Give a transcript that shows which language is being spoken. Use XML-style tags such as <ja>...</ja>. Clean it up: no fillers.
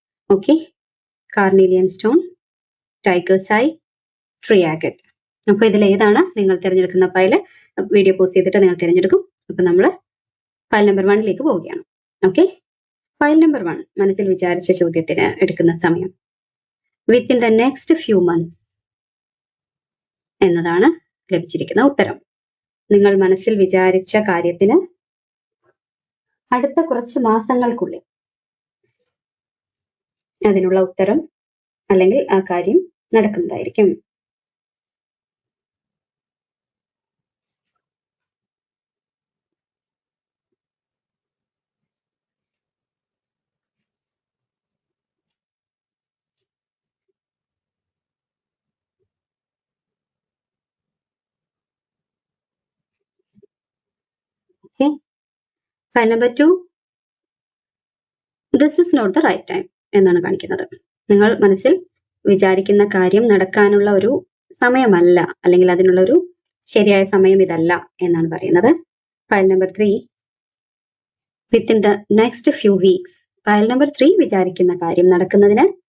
<en>Okay, Carnelian stone, Tiger's eye, tree agate.</en> <ml>അപ്പോൾ ഇതിൽ ഏതാണ് നിങ്ങൾ തിരഞ്ഞെടുക്കുന്ന ഫയല്? വീഡിയോ പോസ്റ്റ് ചെയ്തിട്ട് നിങ്ങൾ തിരഞ്ഞെടുക്കും. അപ്പൊ നമ്മൾ ഫയൽ നമ്പർ 1 പോവുകയാണ്. ഓക്കെ, ഫയൽ നമ്പർ 1 മനസ്സിൽ വിചാരിച്ച ചോദ്യത്തിന് എടുക്കുന്ന സമയം</ml> <en>within the next few months</en> <ml>എന്നതാണ് ലഭിച്ചിരിക്കുന്ന ഉത്തരം. നിങ്ങൾ മനസ്സിൽ വിചാരിച്ച കാര്യത്തിന് അടുത്ത കുറച്ച് മാസങ്ങൾക്കുള്ളിൽ അതിനുള്ള ഉത്തരം അല്ലെങ്കിൽ ആ കാര്യം നടക്കുന്നതായിരിക്കും.</ml> <en>Okay. File number 2, this is not the right time</en> <ml>എന്നാണ് കാണിക്കുന്നത്. നിങ്ങൾ മനസ്സിൽ വിചാരിക്കുന്ന കാര്യം നടക്കാനുള്ള ഒരു സമയമല്ല, അല്ലെങ്കിൽ അതിനുള്ള ഒരു ശരിയായ സമയം ഇതല്ല എന്നാണ് പറയുന്നത്. File number 3,</ml> <en>Within the next few weeks.</en> <ml>File number 3 വിചാരിക്കുന്ന കാര്യം നടക്കുന്നതിന്</ml>